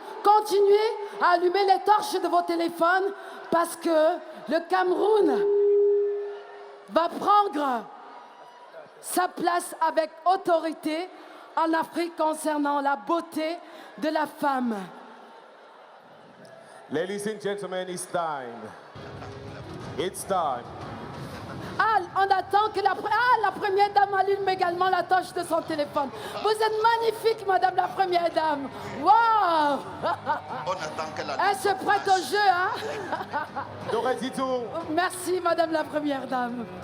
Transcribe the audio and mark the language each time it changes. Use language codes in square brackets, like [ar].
[fr] Continuez à allumer les torches de vos téléphones parce que le Cameroun va prendre sa place avec autorité en Afrique concernant la beauté de la femme. [en] Ladies and gentlemen, it's time. It's time. [fr] Ah, on attend que la première dame allume également la torche de son téléphone. Vous êtes magnifique, madame la première dame. Waouh! On attend qu'elle allume. Elle se prête au jeu, hein? Dorezito. Merci, madame la première dame.